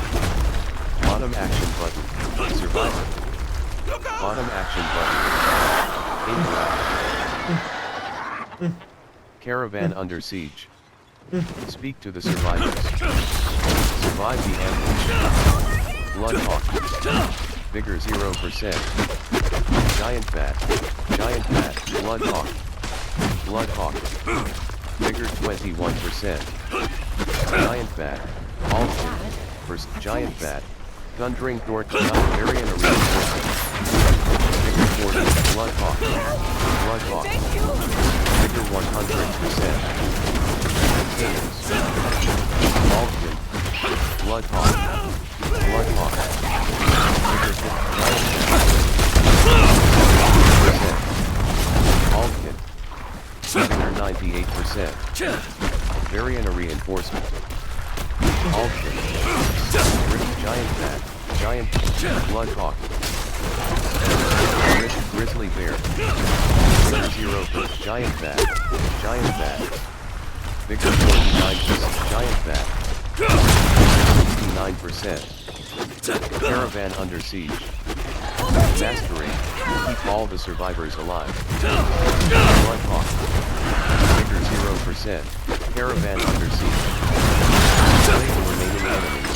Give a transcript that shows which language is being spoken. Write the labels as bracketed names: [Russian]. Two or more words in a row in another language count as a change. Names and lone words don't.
[English] Bottom action button. Survivor. Bottom action button. Interact. Caravan Under Siege. Speak to the survivors. Survive the ambush. Bloodhawk. Vigor 0%. Giant Bat. Bloodhawk. Vigor 21%. Giant Bat. Alton. First Giant Bat. Thundering Thornton. Varian Arena. Vigor 40. Bloodhawk. Vigor 100%. Alton. Bloodhawk. Vigor 50%. Alton. Vigor 98%. Varian Reinforcement. Alton. Giant Bat. Bloodhawk. Grizzly Bear. Vigor 0%. Giant Bat. Vigor 49%. Giant Bat. 69%. Caravan Under Siege. Mastery. Keep all the survivors alive. Bloodhawk. Vigor 0%. Caravan Under Siege. Slay the remaining enemies.